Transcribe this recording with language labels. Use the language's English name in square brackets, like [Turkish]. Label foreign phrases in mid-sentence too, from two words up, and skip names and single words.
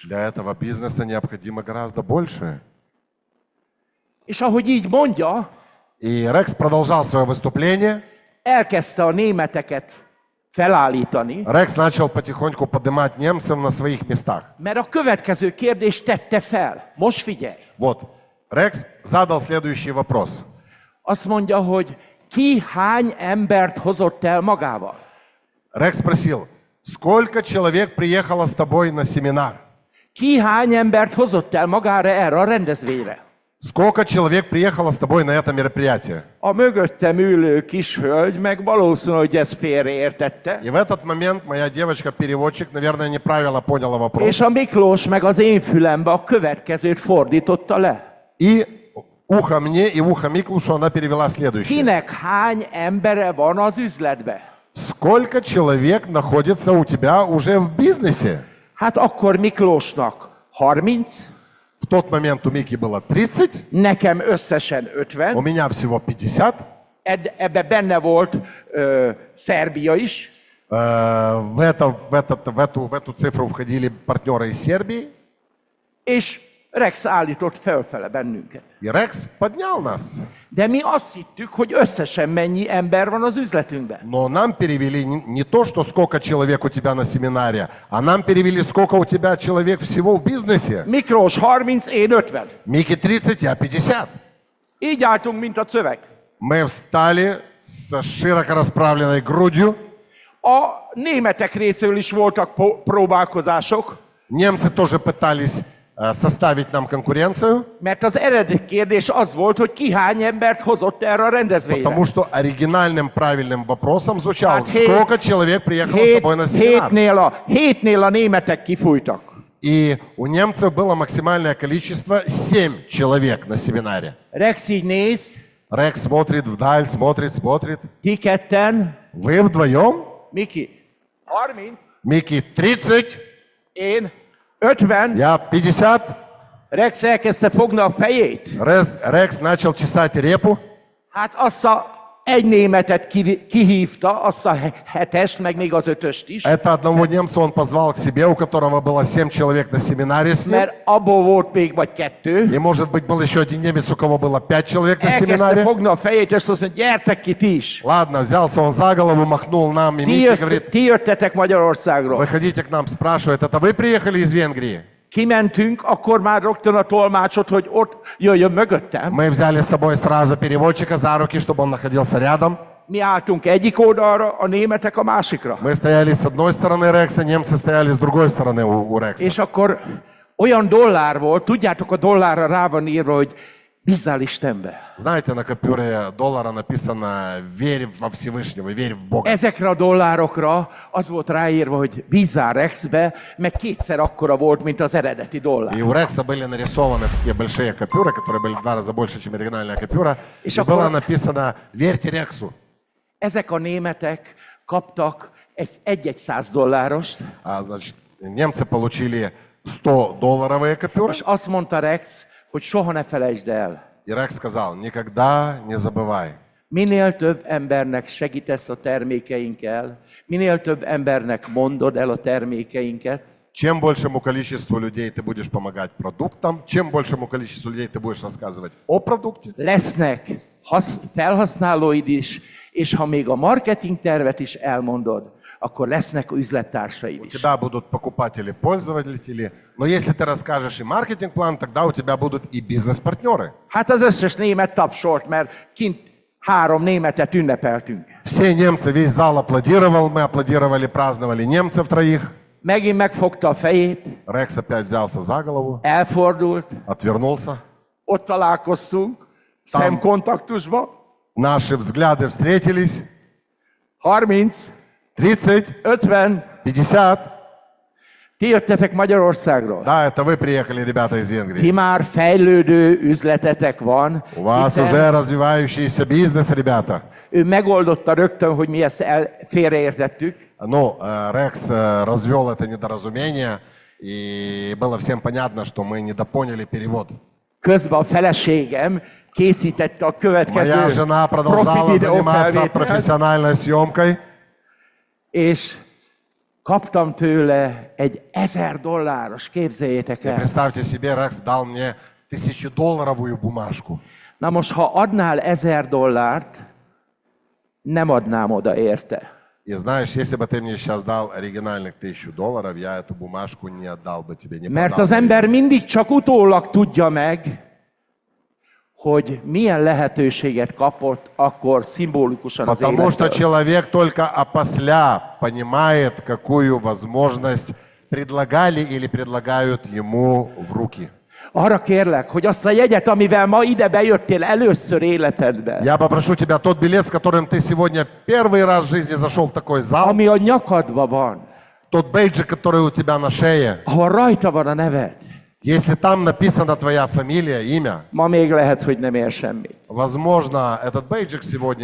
[Russian] Для этого бизнеса необходимо гораздо больше. [Hungarian] És ahogy így mondja, [Russian] И Рекс продолжал свое выступление. [Hungarian] elkezdte a németeket felállítani, [Russian] Рекс начал потихоньку поднимать немцев на своих местах. [Hungarian] mert a következő kérdést tette fel. Most figyelj! [Russian] Вот, Рекс задал следующий вопрос. [Hungarian] Azt mondja, hogy ki hány embert hozott el magával? [Russian] Рекс спросил, сколько человек приехало с тобой на семинар? [Hungarian] Ki hány embert hozott el magára erre a rendezvényre? [Russian] Сколько человек приехало с тобой на это мероприятие? [Hungarian] A mögöttem ülő kis hölgy meg valószínű, hogy ezt félreértette. [Russian] И в этот момент моя девочка-переводчик, наверное, неправильно поняла вопрос. [Hungarian] És a Miklós meg az én fülembe a következőt fordította le. [Russian] И ухо мне и ухо Миклушу она перевела следующее. [Hungarian] Kinek hány embere van az üzletbe? [Russian] Сколько человек находится у тебя уже в бизнесе? [Hungarian] Hát akkor Miklósnak 30, [Russian] В тот момент у Мики было 30, [Hungarian] nekem összesen [Russian] у 50, меня всего 50. [Hungarian] ebbe benne volt Szerbia is, [Russian] В эту цифру входили партнеры из Сербии. [Hungarian] és Rex állított felfele bennünket. [Russian] И Рекс поднял нас. [Hungarian] De mi azt hittük, hogy összesen mennyi ember van az üzletünkben. [Russian] Но нам перевели не то, что сколько человек у тебя на семинаре, а нам перевели, сколько у тебя человек всего в бизнесе. [Hungarian] Miklós 30, én 50. [Russian] Мики 30, я 50. [Hungarian] Így álltunk, mint a cövek. [Russian] Мы встали с широко расправленной грудью. [Hungarian] A németek részéről is voltak próbálkozások, [Russian] Немцы тоже пытались составить нам конкуренцию, [Hungarian] mert az eredeti kérdés az volt, hogy ki hány embert hozott erre a rendezvényre. [Russian] потому что оригинальным правильным вопросом звучал, [Hungarian] Hát [Russian] сколько человек приехало с тобой на семинар. [Hungarian] hétnél a németek kifújtak. [Russian] И у немцев было максимальное количество 7 человек на семинаре. [Hungarian] Rex így néz, [Russian] Рекс смотрит вдаль, смотрит. [Hungarian] ti ketten, [Russian] Вы вдвоем? [Hungarian] Miki 30, [Russian] Мики 30, [Hungarian] én 50, [Russian] я 50. [Hungarian] Rex elkezdte fogni a fejét. [Russian] Рекс начал чесать репу. [Hungarian] Hát azt a egy németet kihívta, azt a hetest, meg még az ötöst is, [Russian] Это одного немца он позвал к себе, у которого было 7 человек на семинаре с ним. [Hungarian] mert abból volt még vagy kettő. [Russian] И, может быть, был еще один немец, у кого было 5 человек на [Hungarian] Elkezdte [Russian] семинаре. [Hungarian] fogni a fejét, és azt mondja, gyertek ki ti is. [Russian] Ладно, взялся он за голову, махнул нам, и Микки говорит, [Hungarian] Ti jöttetek Magyarországról. [Russian] выходите к нам, спрашивает, это вы приехали из Венгрии? [Hungarian] Kimentünk, akkor már rögtön a tolmácsot, hogy ott jöjjön mögöttem. [Russian] Мы взяли с собой сразу переводчика за руки, чтобы он находился рядом. [Hungarian] Mi álltunk egyik oldalra, a németek a másikra. [Russian] Мы стояли с одной стороны Рекса, немцы стояли с другой стороны у Рекса. [Hungarian] És akkor olyan dollár volt, tudjátok, a dollárra rá van írva, hogy bízzál Istenbe. [Russian] Знаете, на купюре доллара написано «Верь во Всевышнего, верь в Бога». [Hungarian] Ezekre a dollárokra az volt ráírva, hogy bízzál Rexbe, meg kétszer akkora volt, mint az eredeti dollár. [Russian] И у Рекса были нарисованы такие большие купюры, которые были в 2 раза больше, чем оригинальная купюра. И Еще было кор- написано «Верьте Рексу». [Hungarian] Ezek a németek kaptak egy 100 dollárost, [Russian] Значит, немцы получили 100-долларовые купюры. [Hungarian] és azt mondta Rex, hogy soha ne felejtsd el, [Russian] И Рекс сказал, никогда не забывай, [Hungarian] Minél több embernek segítesz a termékeinkkel, minél több embernek mondod el a termékeinket, [Russian] чем большему количеству людей ты будешь помогать продуктам, чем большему количеству людей ты будешь рассказывать о продукте, [Hungarian] lesznek felhasználóid is, és ha még a marketing tervet is elmondod, akkor lesznek üzlettársaid [Russian] у [Hungarian] is. [Russian] тебя будут покупатели, пользователи, но если ты расскажешь и маркетинг-план, тогда у тебя будут и бизнес-партнеры. [Hungarian] Hát az összes német tapsolt, mert kint 3 németet ünnepeltünk. [Russian] Все немцы, весь зал аплодировал, мы аплодировали, праздновали немцев троих. [Hungarian] Megint megfogta a fejét, [Russian] Рекс опять взялся за голову, [Hungarian] elfordult, [Russian] отвернулся. [Hungarian] ott találkoztunk, szemkontaktusba, [Russian] Наши взгляды встретились. 30, 30, 50, 50. [Hungarian] ti jöttetek Magyarországról. [Russian] Да, это вы приехали, ребята из [Hungarian] Ti [Russian] Венгрии. [Hungarian] már fejlődő üzletetek van, [Russian] У вас [Hungarian] hiszen [Russian] уже развивающийся бизнес, ребята. [Hungarian] ő megoldotta rögtön, hogy mi ezt félreértettük, [Russian] Ну, Рекс развел это недоразумение, и было всем понятно, что мы недопоняли перевод. [Hungarian] közben a feleségem készítette a [Russian] Моя [Hungarian] következő [Russian] жена [Hungarian] profi [Russian] продолжала [Hungarian] videó [Russian] заниматься [Hungarian] felvételt, [Russian] профессиональной съемкой. [Hungarian] és kaptam tőle egy $1000, képzeljétek [Russian] И [Hungarian] el. [Russian] представьте себе, Рекс дал мне $1000 бумажку. [Hungarian] Na most, ha adnál $1000, nem adnám oda érte. [Russian] И знаешь, если бы ты мне сейчас дал оригинальных $1000, я эту бумажку не отдал бы тебе, не [Hungarian] Mert [Russian] продал [Hungarian] az [Russian] бы [Hungarian] ember [Russian] её. [Hungarian] mindig csak utólag tudja meg, hogy milyen lehetőséget kapott akkor szimbolikusan az [Russian] Потому что [Hungarian] életből. [Russian] человек только опосля понимает, какую возможность предлагали или предлагают ему в руки. [Hungarian] Arra kérlek, hogy azt a jegyet, amivel ma ide bejöttél először életedbe, [Russian] Я попрошу тебя, тот билет, с которым ты сегодня первый раз в жизни зашел в такой зал, [Hungarian] ami a nyakadba van, [Russian] тот бейджик, который у тебя на шее, [Hungarian] ahol rajta van a neved, [Russian] если там написана твоя фамилия, имя, [Hungarian] ma még lehet, hogy nem ér semmit. [Russian] возможно, этот бейджик сегодня